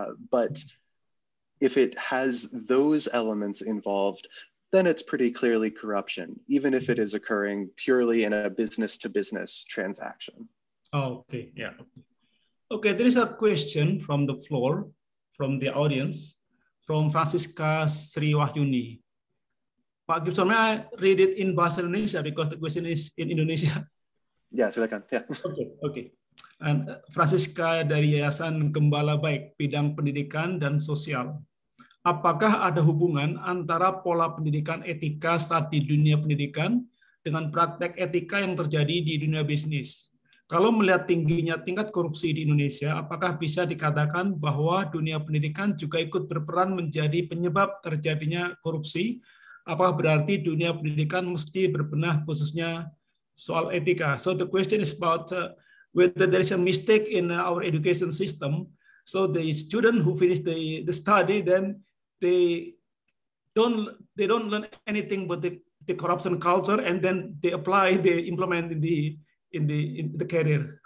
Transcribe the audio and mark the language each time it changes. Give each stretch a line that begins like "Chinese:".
English: But if it has those elements involved, then it's pretty clearly corruption, even if it is occurring purely in a business-to-business transaction. Oh, okay, yeah. Okay, there is a question from the floor, from the audience, from Francisca Sriwahyuni. Pak Gibson, may I read it in Bahasa Indonesia because the question is in Indonesia?
Indonesian: Ya, silakan. Ya.
English: Okay.
Indonesian: And Francisca dari Yayasan Gembala Baik, bidang pendidikan dan sosial. Apakah ada hubungan antara pola pendidikan etika saat di dunia pendidikan dengan praktek etika yang terjadi di dunia bisnis? Kalau melihat tingginya tingkat korupsi di Indonesia, apakah bisa dikatakan bahwa dunia pendidikan juga ikut berperan menjadi penyebab terjadinya korupsi? Apakah berarti dunia pendidikan mesti berbenah khususnya soal etika?
English: So the question is about whether there is a mistake in our education system. So the student who finish the study, then they don't learn anything but the corruption culture, and then they implement in the career.